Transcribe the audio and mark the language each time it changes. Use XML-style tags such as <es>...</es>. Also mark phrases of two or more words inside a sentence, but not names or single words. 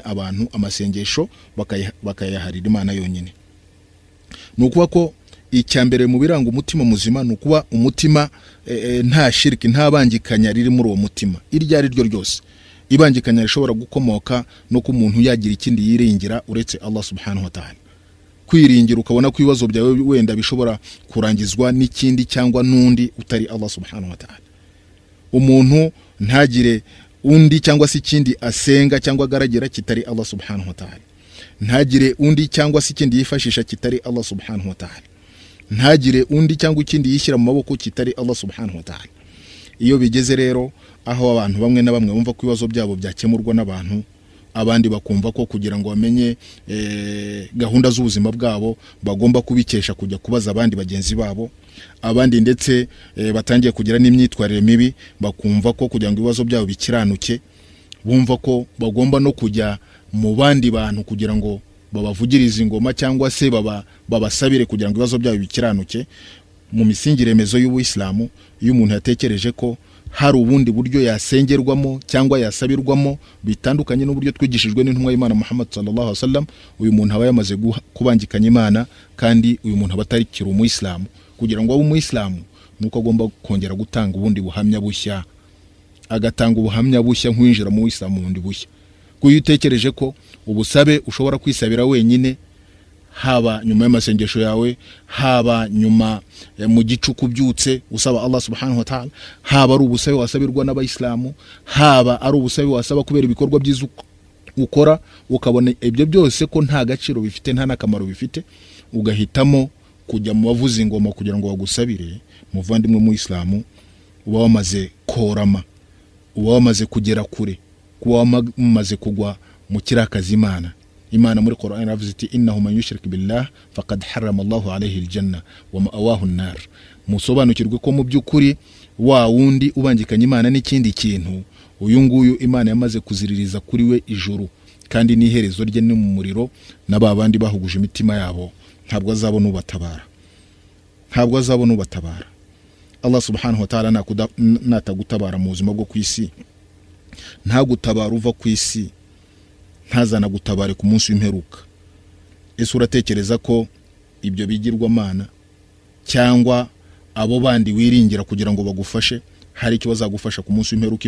<rw>Abantu amasengesho bakayaharira Imana yonyine. Nukuba ko icyambere mu biranga umutima muzima nukuba umutima nta shiriki, nta bangikanya riri muri uwo mutima iryo ari ryo ryose. Ibangikanya rishobora gukomoka no ku muntu yagira ikindi yiringira uretse Allah</rw> <ar>سبحانه وتعالى.</ar> <rw>Kwiringira ukabona ko ibibazo byawe wenda bishobora kurangizwa n'ikindi cyangwa nundi utari Allah</rw> <ar>سبحانه وتعالى.</ar> <rw>Umuntu ntagire undi cyangwa se ikindi asenga cyangwa agaragira kitari Allah</rw> <ar>سبحانه وتعالى.</ar> <rw>Ntagire undi cyangwa se ikindi yifashisha kitari Allah</rw> <ar>سبحانه وتعالى.</ar> <rw>Ntagire undi cyangwa ikindi yishyira mu maboko kitari Allah</rw> <ar>سبحانه وتعالى.</ar> <rw>Iyo bigeze rero aho abantu bamwe na bamwe bumva ko ibibazo byabo byakemurwa n'abantu, abandi bakumva ko kugira ngo bamenye gahunda z'ubuzima bwabo bagomba kubikesha kujya kubaza abandi bagenzi babo, abandi ndetse batangiye kugira n'imyitwarire mibi, bakumva ko kugira ngo ibibazo byabo bikiranuke bumva ko bagomba no kujya mu bandi bantu kugira ngo babavugirize ingoma cyangwa se babasabire kugira ngo ibibazo byabo bikiranuke. Mu misingire remezo y'Ubuislamu, iyo umuntu yatekereje ko hari ubundi buryo yasengerwamo cyangwa yasabirwamo bitandukanye n'uburyo twigishijwe n'intumwa y'Imana Muhammad</rw> <ar>صلى الله عليه وسلم,</ar> <rw>uyu muntu aba yamaze kubangikanya Imana, kandi uyu muntu aba atarikira umuyisilamu. Kugira ngo abe umuyisilamu nuko agomba kongera gutanga ubundi buhamya bushya, agatanga ubuhamya bushya nk'uwinjira mu Isilamu bundi bushya. Kuyo utekereje ko ubusabe ushobora kwisabira wenyine, haba nyuma y'amasengesho yawe, haba nyuma mu gicuku byutse usaba Allah</rw> <ar>سبحانه وتعالى,</ar> <rw>haba ari ubusabe wasabirwa n'abayisilamu, haba ari ubusabe wasaba kubera ibikorwa byiza ukora, ukabona ibyo byose ko nta gaciro bifite, nta nakamaro bifite, ugahitamo kujya mu bavuza ingoma kugira ngo bagusabire, muvandimwe mu Islamu uba wamaze korama, uba wamaze kugera kure, kuba wamaze kugwa mu kirakaza Imana muri Qur'an iravuze iti</rw> <ar>إنه من يشرك بالله فقد حرم الله عليه الجنة ومأواه النار.</ar> <rw>Musobanukirwe ko mu byukuri wa wundi ubangikanya Imana n'ikindi kintu, uyu nguyu Imana yamaze kuziririza kuri we ijuru, kandi n'iherezo rye ni mu muriro, n'ababandi bahuguje imitima yabo ntabwo azabona ubatabara, ntabwo azabona ubatabara. Allah</rw> <ar>سبحانه وتعالى</ar> <rw>natagutabara mu buzima bwo kwisi, nta gutabara uva kwisi, ntazana gutabare ku munsi w'imperuka. Ese uratekereza ko ibyo bigirwa Mana cyangwa abo bandi wiringira kugira ngo bagufashe hari icyo bazagufasha ku munsi w'imperuka?</rw>